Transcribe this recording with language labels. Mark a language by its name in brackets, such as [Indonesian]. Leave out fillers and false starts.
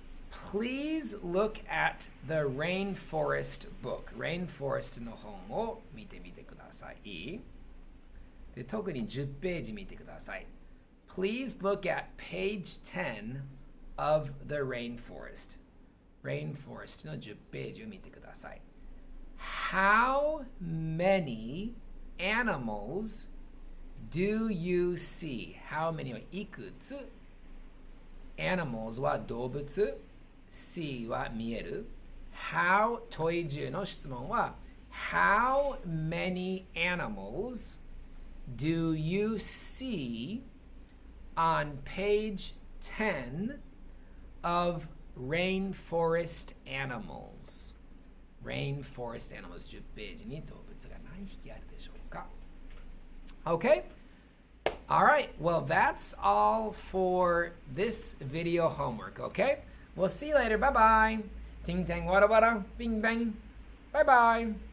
[English] Please look at the Rainforest book. [Japanese] Rainforest の本を見てみてください。で、特に10ページ見てください。 [English] Please look at page 10 of the Rainforest. [Japanese] Rainforest の10ページを見てください。 [English] How many animals do you see? How many [Japanese] はいくつ? Animals は動物。 See は見える。 [English] How [Japanese] 問い10の質問は [English] How many animals do you see on page 10 of Rainforest Animals? [Japanese] Rainforest Animals 10ページに動物が何匹あるでしょうか? [English] Okay? Alright, well that's all for this video homework, okay? We'll see you later. Bye-bye. Ting tang wada wada. Bing bang. Bye-bye.